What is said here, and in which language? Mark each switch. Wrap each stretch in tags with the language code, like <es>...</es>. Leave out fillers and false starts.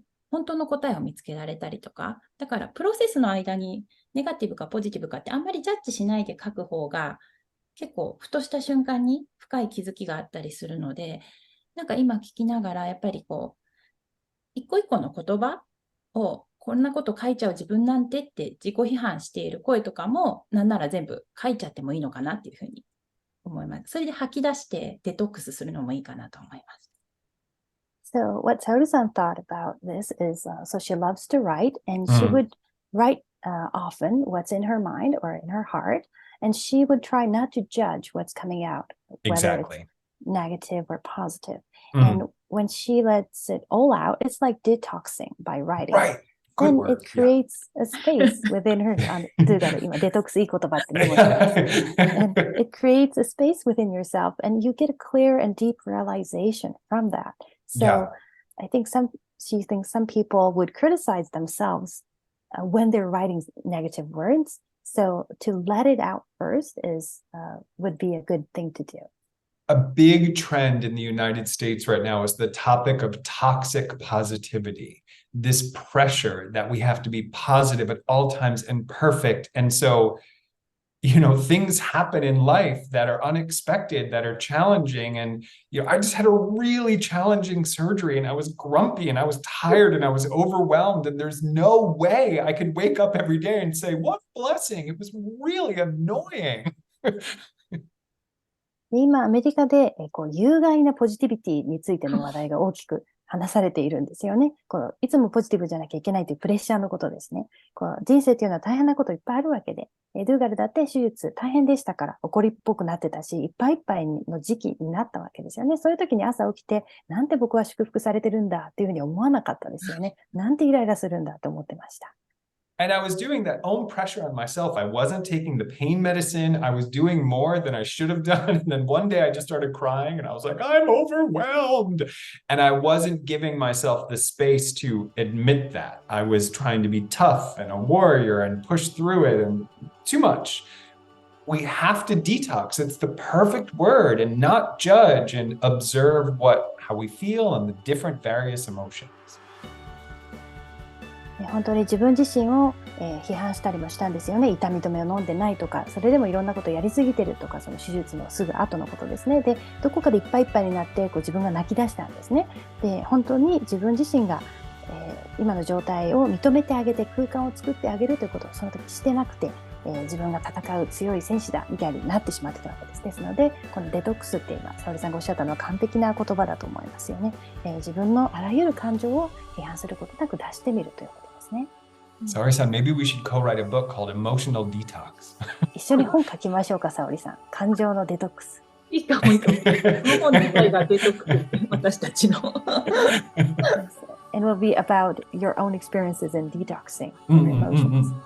<ja>本当の答えを見つけられたりとか、だからプロセスの間にネガティブかポジティブかってあんまりジャッジしないで書く方が、結構ふとした瞬間に深い気づきがあったりするので、なんか今聞きながらやっぱり一個一個の言葉をこんなこと書いちゃう自分なんてって自己批判している声とかもなんなら全部書いちゃってもいいのかなっていうふうに思います。それで吐き出してデトックスするのもいいかなと思います。</ja> <en>So what Saoru-san thought about this is, so she loves to write and she would write often what's in her mind or in her heart. And she would try not to judge what's coming out, whether it's negative or positive. And when she lets it all out, it's like detoxing by writing. Right. Then it creates a space within her.</en> <ja>ドゥーガル、今、デトックスいい言葉ってメモしてます。</ja> <en>And it creates a space within yourself, and you get a clear and deep realization from that. So I think she thinks some people would criticize themselves when they're writing negative words. So to let it out first would be a good thing to do. A big trend in the United States right now is the topic of toxic positivity, this pressure that we have to be positive at all times and perfect. And so, things happen in life that are unexpected, that are challenging. And, I just had a really challenging surgery and I was grumpy and I was tired and I was overwhelmed. And there's no way I could wake up every day and say, what a blessing. It was really annoying.</en> <ja>で今、アメリカで有害なポジティビティについての話題が大きく話されているんですよね。いつもポジティブじゃなきゃいけないというプレッシャーのことですね。人生っていうのは大変なこといっぱいあるわけで、ドゥーガルだって手術大変でしたから怒りっぽくなってたし、いっぱいいっぱいの時期になったわけですよね。そういう時に朝起きて、なんて僕は祝福されてるんだっていうふうに思わなかったですよね。なんてイライラするんだと思ってました。</ja> <en>And I was doing that own pressure on myself. I wasn't taking the pain medicine. I was doing more than I should have done. And then one day I just started crying and I was like, I'm overwhelmed. And I wasn't giving myself the space to admit that. I was trying to be tough and a warrior and push through it and too much. We have to detox. It's the perfect word, and not judge and observe how we feel and the different various emotions.</en> <ja>本当に自分自身を、批判したりもしたんですよね。痛み止めを飲んでないとか、それでもいろんなことをやりすぎてるとか、その手術のすぐ後のことですね。で、どこかでいっぱいいっぱいになって自分が泣き出したんですね。で、本当に自分自身が、今の状態を認めてあげて空間を作ってあげるということをその時してなくて、自分が戦う強い戦士だみたいになってしまってたわけです。ですので、このデトックスって今沙織さんがおっしゃったのは完璧な言葉だと思いますよね。自分のあらゆる感情を批判することなく出してみるということですね。</ja> <en>Saori-san, maybe we should co-write a book called Emotional Detox.</en> <ja>一緒に本書きましょうか、沙織さん。感情のデトックス。いいかもいいかも。本自体がデトックス、私たちの。</ja> <en>It will be about your own experiences in detoxing your emotions.</en>